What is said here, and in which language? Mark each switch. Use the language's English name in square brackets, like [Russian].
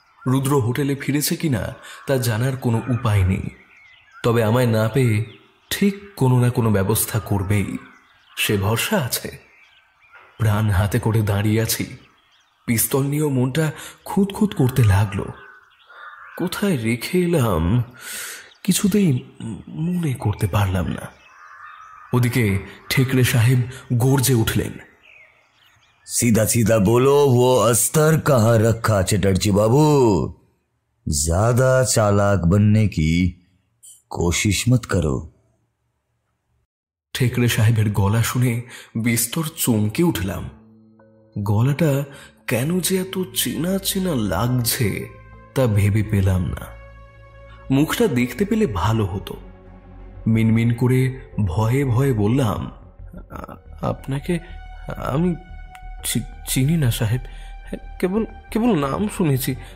[Bangla] রুদ্র হোটেলে ফিরেছে কিনা তা জানার কোনো উপায় নেই, তবে আমায় না পেয়ে ঠিক কোনো না কোনো ব্যবস্থা করবেই, সে ভরসা আছে। প্রাণ হাতে করে দাঁড়িয়ে আছি। পিস্তল নিয়েও মনটা খুঁতখুত করতে লাগলো। কোথায় রেখে এলাম কিছুতেই মনে করতে পারলাম না। ওদিকে ঠেকরে সাহেব গর্জে উঠলেন, [Hindi] सीधा सीधा बोलो वो अस्तर कहाँ रखा चटर्जी बाबू। ज्यादा चालाक बनने की कोशिश मत करो। [Bangla] ঠেকরে সাহেবের গলা শুনে বিস্তর চমকে উঠলাম। গলাটা কেন যে এত চেনা চেনা লাগছে তা ভেবে পেলাম না। মুখটা দেখতে পেলে ভালো হতো। মিনমিন করে ভয়ে ভয়ে বললাম, আপনাকে আমি চিনি না সাহেব, কেবল কেবল নাম শুনেছি।